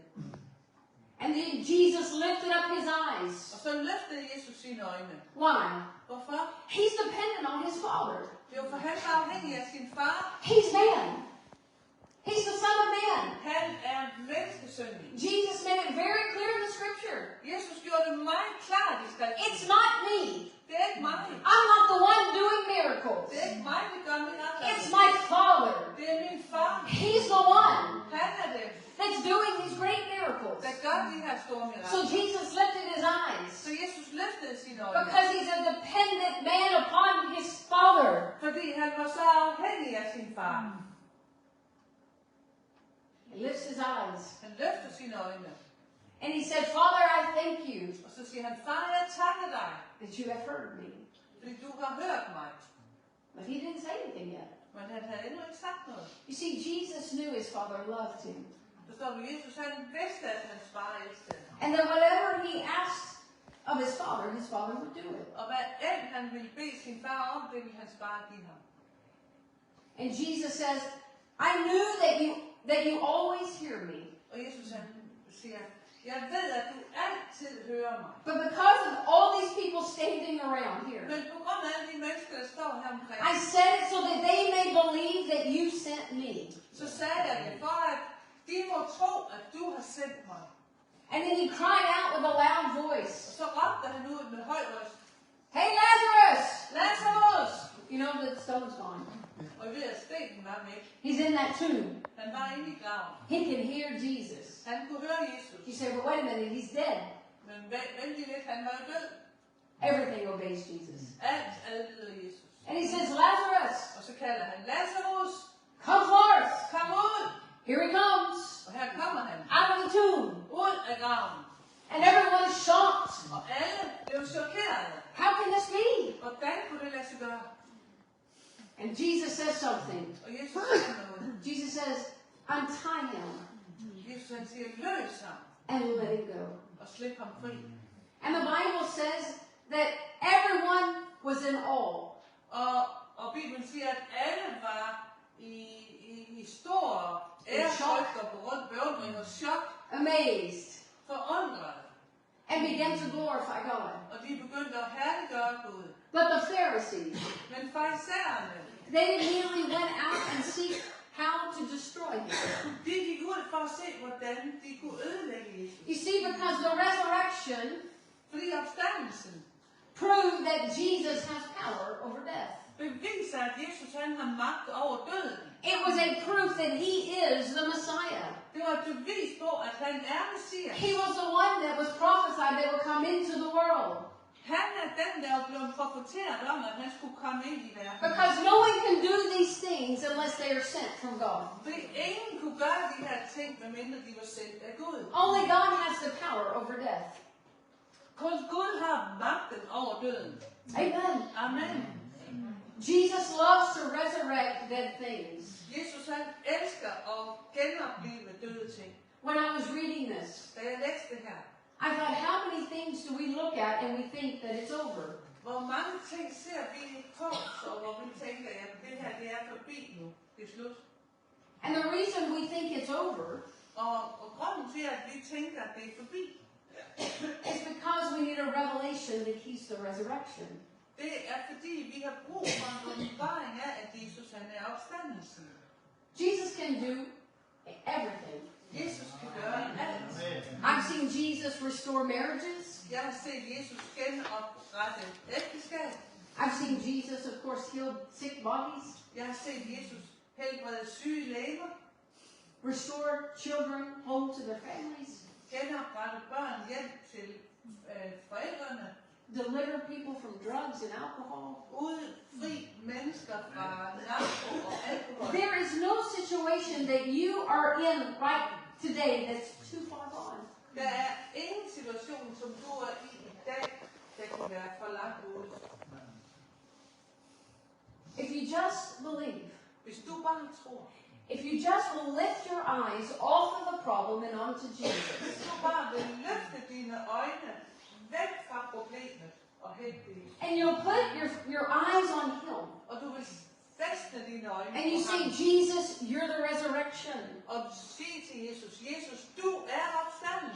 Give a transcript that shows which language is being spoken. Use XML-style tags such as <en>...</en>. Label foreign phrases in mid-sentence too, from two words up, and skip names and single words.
<en>And then Jesus lifted up his eyes.</en> <da>Og så løftede Jesus sine øjne.</da> <en>Why?</en> <da>Hvorfor?</da> <en>He's dependent on his Father.</en> <da>Det var for han var afhængig af sin far.</da> <en>He's man. He's the Son of Man.</en> <da>Han er menneskesønnen.</da> <en>Jesus made it very clear in the scripture.</en> <da>Jesus gjorde det meget klart i skriften.</da> <en>It's not me.</en> <da>Det er ikke mig.</da> <en>I'm not the one doing miracles.</en> <da>Det er ikke mig, der gør mirakler.</da> <en>It's my Father.</en> <da>Det er min far.</da> <en>He's the one</en> <da>Han er det,</da> <en>that's doing these great miracles.</en> <da>der gør de her store</da> <en>So</en> <da>mirakler.</da> <en>Jesus lifted his eyes</en> <da>Så Jesus løftede sine øjne.</da> <en>because he's a dependent man upon his Father.</en> <da>Fordi han var så afhængig af sin far.</da> <en>He lifts his eyes</en> <da>Han løfter sine øjne.</da> <en>and he said, Father, I thank you</en> <da>Og så siger han, far, jeg takker dig,</da> <en>that you have heard me.</en> <da>fordi du har hørt mig.</da> <en>But he didn't say anything yet.</en> <da>Men han havde endnu ikke sagt noget.</da> <en>You see, Jesus knew his Father loved him.</en> <da>Forstår du, Jesus han vidste, at hans far elskede ham.</da> <en>And that whatever he asked of his Father would do it.</en> <da>Og hvad end han ville bede sin far om, det ville hans far give ham.</da> <en>And Jesus says, I knew that you always hear me.</en> <da>Og Jesus han siger, jeg ved, at du altid hører mig.</da> <en>But because of all these people standing around here,</en> <da>Men på grund af alle de mennesker, der står her omkring,</da> <en>I said it so that they may believe that you sent me.</en> <da>så sagde jeg det, for at de må tro, at du har sendt mig.</da> <en>And then he cried out with a loud voice,</en> <da>Og så råbte han ud med høj røst,</da> <en>Hey Lazarus!</en> <da>Lazarus!</da> <en>You know that stone's gone.</en> <da>Og jeg ved, at stenen var væk.</da> <en>He's in that tomb.</en> <da>Han var inde i graven.</da> <en>He can hear Jesus.</en> <da>Han kunne høre Jesus.</da> <en>You say, but wait a minute, he's dead.</en> <da>Men vent lige lidt, han var jo død.</da> <en>Everything obeys Jesus.</en> <da>Alt adlyder Jesus.</da> <en>And he says, Lazarus,</en> <da>Og så kalder han, Lazarus,</da> <en>come forth.</en> <da>kom ud!</da> <en>Here he comes.</en> <da>Og her kommer han.</da> <en>Out of the tomb.</en> <da>Ud af graven.</da> <en>And everyone is shocked.</en> <da>Og alle blev chokerede.</da> <en>How can this be?</en> <da>Hvordan kunne det lade sig gøre?</da> <en>And Jesus says something.</en> <da>Og Jesus siger noget.</da> <en>Jesus says, untie him</en> <da>Jesus han siger, løs ham</da> <en>and let him go.</en> <da>og slip ham fri.</da> <en>And the Bible says that everyone was in awe.</en> <da>Og Bibelen siger, at alle var i stor ærefrygt og beundring og chok,</da> <en>Amazed.</en> <da>forundret.</da> <en>And began to glorify God.</en> <da>Og de begyndte at herliggøre Gud.</da> <en>But the Pharisees,</en> <da>Men farisæerne,</da> <en>they immediately went out and seek how to destroy him.</en> <da>de gik ud for at se, hvordan de kunne ødelægge Jesus.</da> <en>You see, because the resurrection</en> <da>Fordi opstandelsen</da> <en>prove that Jesus has power over death.</en> <da>Beviser, at Jesus han har magt over døden.</da> <en>It was a proof that he is the Messiah.</en> <da>Det var et bevis på, at han er Messias.</da> <en>He was the one that was prophesied that would come into the world.</en> <da>Han er den, der er blevet profeteret om, at han skulle komme ind i verden.</da> <en>Because no one can do these things unless they are sent from God.</en> <da>Fordi ingen kunne gøre de her ting, medmindre de var sendt af Gud.</da> <en>Only God has the power over death.</en> <da>Kun Gud har magten over døden.</da> <en>Amen.</en> <da>Amen.</da> <en>Jesus loves to resurrect dead things.</en> <da>Jesus han elsker at genopleve døde ting.</da> <en>When I was reading this,</en> <da>Da jeg læste det her,</da> <en>I thought, how many things do we look at and we think that it's over?</en> <da>hvor mange ting ser vi på, og hvor vi tænker, at det her det er forbi nu, det er slut.</da> <en>And the reason we think it's over</en> <da>Og grunden til, at vi tænker, at det er forbi,</da> <en>is because we need a revelation that he's the resurrection.</en> <da>det er fordi, vi har brug for en åbenbaring af, at Jesus han er opstandelsen.</da> <en>Jesus can do everything.</en> <da>Jesus kan gøre alt.</da> <en>I've seen Jesus restore marriages.</en> <da>Jeg har set Jesus genoprette ægteskab.</da> <en>I've seen Jesus, of course, heal sick bodies,</en> <da>Jeg har set Jesus helbrede syge læger,</da> <en>restore children home to their families,</en> <da>genoprette børn hjem til forældrene,</da> <en>deliver people from drugs and alcohol.</en> <da>udfri mennesker fra narko og alkohol.</da> <en>There is no situation that you are in right today that's too far gone.</en> <da>Der er ingen situation, som du er i dag, der kan være for langt ude.</da> <en>If you just believe,</en> <da>Hvis du bare tror,</da> <en>if you just will lift your eyes off of the problem and onto Jesus,</en> <da>hvis du bare vil løfte dine øjne væk fra problemet og hen til Jesus,</da> <en>and you'll put your eyes on him,</en> <da>og du vil fæstne dine øjne</da> <en>and you</en> <da>på</da> <en>say,</en> <da>ham,</da> <en>Jesus, you're the resurrection.</en> <da>og sige til Jesus, Jesus, du er opstandelsen.</da>